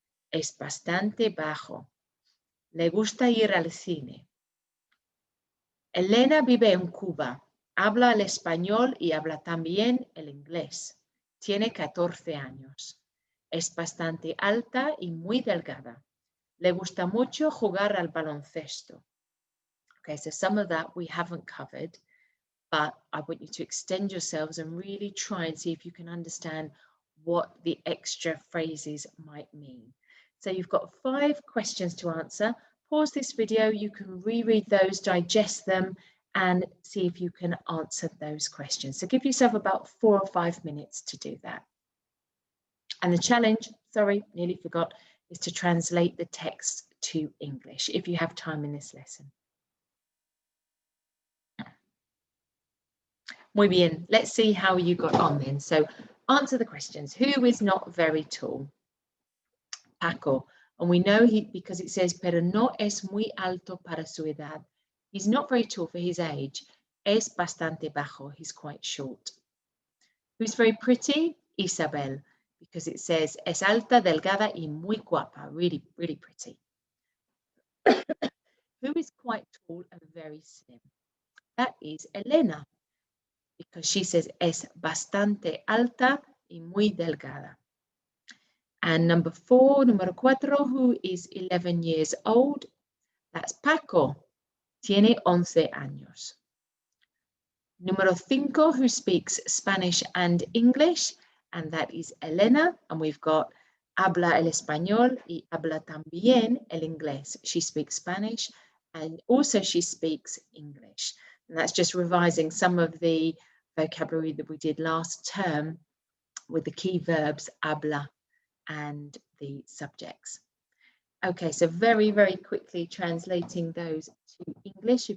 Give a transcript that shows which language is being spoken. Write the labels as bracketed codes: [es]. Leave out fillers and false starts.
[es] Es bastante bajo. Le gusta ir al cine. Elena vive en Cuba. Habla el español y habla también el inglés. Tiene 14 años. Es bastante alta y muy delgada. Le gusta mucho jugar al baloncesto. [en] Okay, so some of that we haven't covered, but I want you to extend yourselves and really try and see if you can understand what the extra phrases might mean. So you've got 5 questions to answer. Pause this video, you can reread those, digest them, and see if you can answer those questions. So give yourself about 4 or 5 minutes to do that. And the challenge, sorry, nearly forgot, is to translate the text to English if you have time in this lesson. [es] Muy bien, [en] let's see how you got on then. So answer the questions. Who is not very tall? Paco. And we know because it says, [es] pero no es muy alto para su edad. [en] He's not very tall for his age. [es] Es bastante bajo. [en] He's quite short. Who's very pretty? Isabel, because it says, [es] es alta, delgada y muy guapa. [en] Really, really pretty. Who is quite tall and very slim? That is Elena, because she says, [es] es bastante alta y muy delgada. [en] And number 4, [es] número 4, [en] who is 11 years old? That's Paco. [es] Tiene 11 años. Número 5, [en] who speaks Spanish and English? And that is Elena. And we've got [es] habla el español y habla también el inglés. [en] She speaks Spanish and also she speaks English. And that's just revising some of the vocabulary that we did last term with the key verbs habla and the subjects. Okay, so very, very quickly translating those to English.